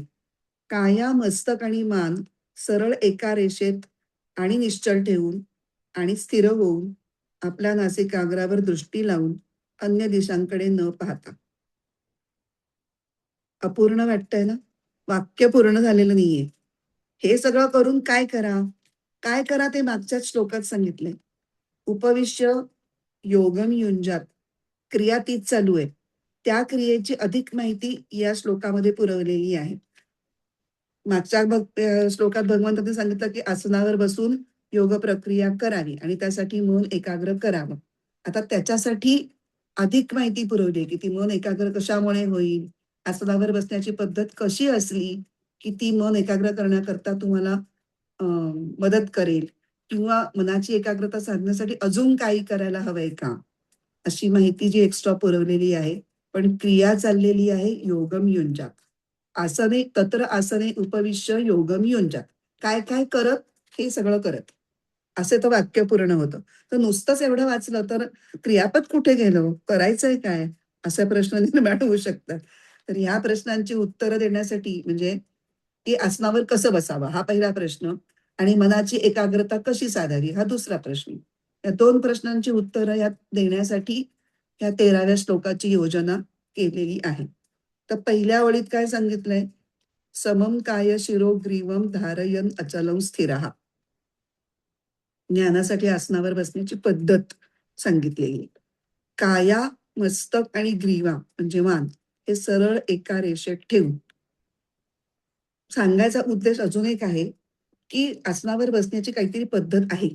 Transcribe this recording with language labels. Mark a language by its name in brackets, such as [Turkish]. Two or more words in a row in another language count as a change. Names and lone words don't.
[Marathi] काया मस्तक आणि मान सरळ एका रेषेत आणि निश्चल ठेवून आणि स्थिर होऊन आपल्या नासिकाग्रावर दृष्टी लावून अन्य दिशांकडे न पाहता. अपूर्ण वाटतंय ना? वाक्य पूर्ण झालेलं नाहीये. हे सगळं करून काय करा? काय करा ते मागच्याच श्लोकात सांगितलंय. [Sanskrit] उपविश्य योगम युंजात [Marathi] क्रिया तीच चालू आहे. त्या क्रियेची अधिक माहिती या श्लोकामध्ये पुरवलेली आहे. मागच्या श्लोकात भगवंतांनी सांगितलं की आसनावर बसून योग प्रक्रिया करावी आणि त्यासाठी मन एकाग्र करावं. आता त्याच्यासाठी अधिक माहिती पुरवली की ती मन एकाग्र कशामुळे होईल, आसनावर बसण्याची पद्धत कशी असली की ती मन एकाग्र करण्याकरता तुम्हाला मदत करेल किंवा मनाची एकाग्रता साधण्यासाठी अजून काही करायला हवंय का, अशी माहिती जी एक्स्ट्रा पुरवलेली आहे. पण क्रिया चाललेली आहे [Sanskrit] योगम युंजात. आसने तत्र आसने उपविश्य योगम युंजात. [Marathi] काय काय करत हे सगळं करत असे तर वाक्य पूर्ण होतं. तर नुसतंच एवढं वाचलं तर क्रियापद कुठे गेलं, करायचंय काय, असे प्रश्न निर्माण होऊ शकतात. तर ह्या प्रश्नांची उत्तरं देण्यासाठी म्हणजे की आसनावर कसं बसावं हा पहिला प्रश्न आणि मनाची एकाग्रता कशी साधावी हा दुसरा प्रश्न. या दोन प्रश्नांची उत्तरं यात देण्यासाठी या 13व्या श्लोकाची योजना केलेली आहे. तर पहिल्या ओळीत काय सांगितलंय, [Sanskrit] समम काय शिरो ग्रीवम धारयन अचलम स्थिरः. [Marathi] ज्ञानासाठी आसनावर बसण्याची पद्धत सांगितलेली. काया मस्तक आणि ग्रीवा म्हणजे मान हे सरळ एका रेषेत ठेवून. सांगायचा उद्देश अजून एक आहे की आसनावर बसण्याची काहीतरी पद्धत आहे.